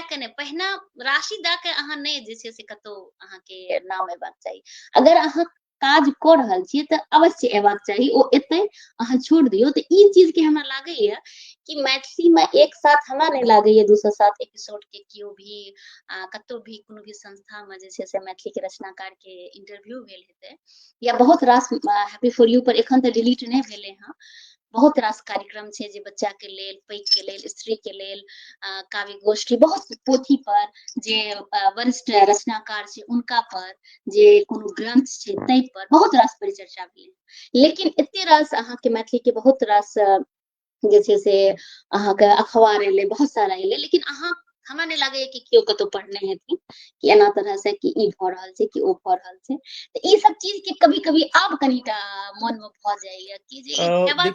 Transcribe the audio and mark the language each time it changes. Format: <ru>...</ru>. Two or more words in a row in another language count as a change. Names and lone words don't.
<mai>के नहीं, पहिने राशि द के अहाँ नहीं जे छै से कतौ अहाँ के नाम एबाक चाही, अगर अहाँ काज क रहल छियै त अवश्य एबाक चाही, ओ एतै अहाँ छोड़ दियौ, त ई चीज के हमरा लागैए कि मैथिली में एक साथ हमरा नहीं लागैए 207 एपिसोड के कियो भी कतौ भी कोनो भी संस्था में जे छै से मैथिली के रचनाकार के इंटरव्यू भेल हेतै या बहुत रास हैप्पी फॉर यू पर एखन त डिलीट नहीं भेलै हँ, बहुत रास कार्यक्रम छै जे बच्चा के लेल, पैघ के लेल, स्त्री के लेल, काव्य गोष्ठी बहुत पोथी पर जे वरिष्ठ रचनाकार छै उनका पर, जे कोनो ग्रंथ छै तै पर बहुत रास परिचर्चा भेलै, लेकिन एते रास अहाँ के मैथिली के बहुत रास जे छै से अहाँ के अखबार एलै बहुत सारा एलै, लेकिन अहाँ हमरा नहीं लागैए कि केओ कतौ पढ़ने हेथिन कि एना तरह से कि ई भ रहल छै कि ओ भ रहल छै, त ई सब चीज के कभी कभी आब कनिटा मन में भ जाइए कि जे ई हेबाक</mai>